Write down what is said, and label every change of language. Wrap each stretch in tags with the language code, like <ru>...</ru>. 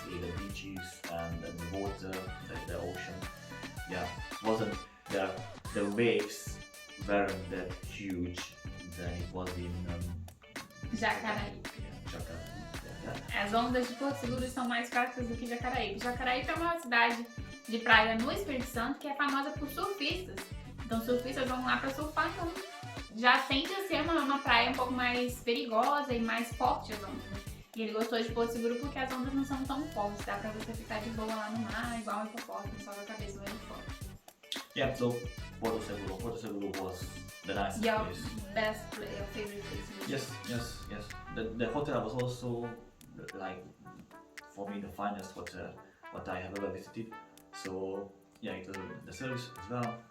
<en>The beaches and the water, the ocean. Yeah, wasn't the waves weren't that huge than it was in Jacaraípe. Yeah, Jacaraípe. Yeah.</en> <pt>As ondas de Porto Seguro são mais fracas do que Jacaraípe. Jacaraípe é uma cidade de praia no Espírito Santo que é famosa por surfistas. Então surfistas vão lá pra surfar, então já tende a ser uma praia um pouco mais perigosa e mais forte as ondas. E ele gostou de Porto Seguro porque as ondas não são tão fortes, dá pra você ficar de boa lá no mar, igual um hipopótamo, só com a cabeça lá de fora.</pt> <en>Yeah, so Porto Seguro was the nicest Your place. best place, your favorite place? Yes. The hotel was also like for me the finest hotel what I have ever visited. So yeah, it was the service as well.</en>